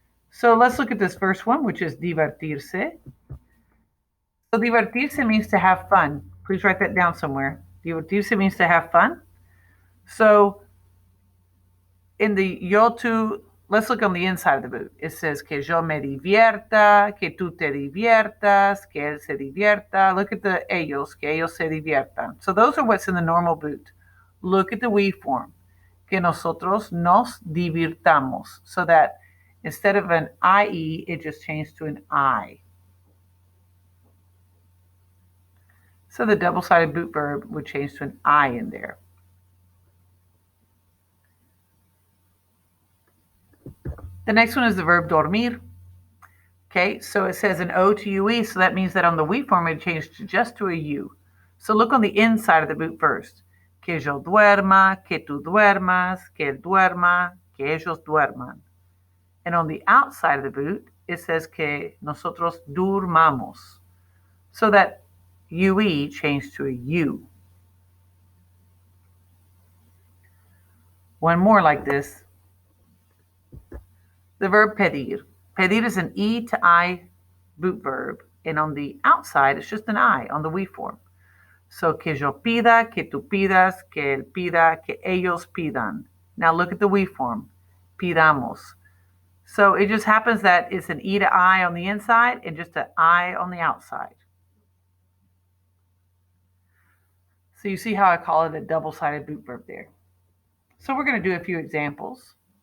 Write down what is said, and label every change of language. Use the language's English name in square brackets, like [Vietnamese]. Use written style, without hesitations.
[English] So let's look at this first one, which is divertirse. So divertirse means to have fun. Please write that down somewhere. Divertirse means to have fun. So in the yo tú, let's look on the inside of the boot. It says [Spanish] que yo me divierta, que tú te diviertas, que él se divierta. [English] Look at the [Spanish] ellos, que ellos se diviertan. [English] So those are what's in the normal boot. Look at the we form, [Spanish] que nosotros nos divirtamos. [English] So that instead of an IE, it just changed to an I. So the double-sided boot verb would change to an I in there. The next one is the verb dormir. Okay, so it says an O to UE, so that means that on the we form it changed just to a U. So look on the inside of the boot first. [Spanish] Que yo duerma, que tú duermas, que él duerma, que ellos duerman. [English] And on the outside of the boot, it says [Spanish] que nosotros durmamos. [English] So that UE changed to a U. One more like this. The verb pedir. Pedir is an E to I boot verb, and on the outside, it's just an I on the we form. [Spanish] So, que yo pida, que tú pidas, que él pida, que ellos pidan. [English] Now look at the we form. Pidamos. So it just happens that it's an E to I on the inside and just an I on the outside. So you see how I call it a double-sided boot verb there. So we're going to do a few examples.